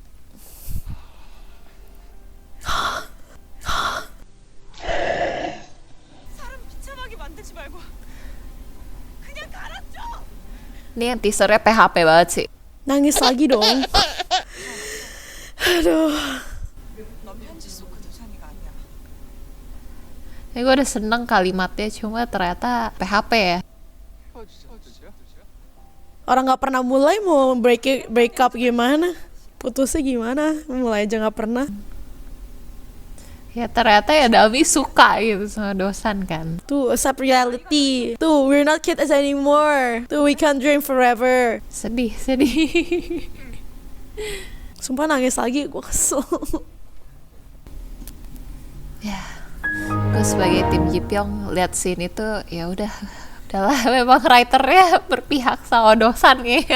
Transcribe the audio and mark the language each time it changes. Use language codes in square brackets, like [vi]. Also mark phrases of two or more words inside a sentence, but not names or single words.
[id] Ini yang teasernya PHP banget sih. Nangis lagi dong. Aduh. [ko] 넌 편지 속 그 도산이가 아니야. [id] Ini gue udah seneng kalimatnya, cuma ternyata PHP ya. Orang nggak pernah mulai mau [en] break up [id] gimana? Putusnya gimana? Mulai aja nggak pernah. Ya ternyata ya Dalmi suka gitu sama Dosan kan. Tuh, [en] accept reality. Tuh, we're not kids anymore. Tuh, we can't dream forever. [id] Sedih. Sumpah nangis lagi, gue kesel. Ya, gue sebagai tim Jipyong lihat scene itu ya udahlah memang writernya berpihak sama Dosan kayaknya.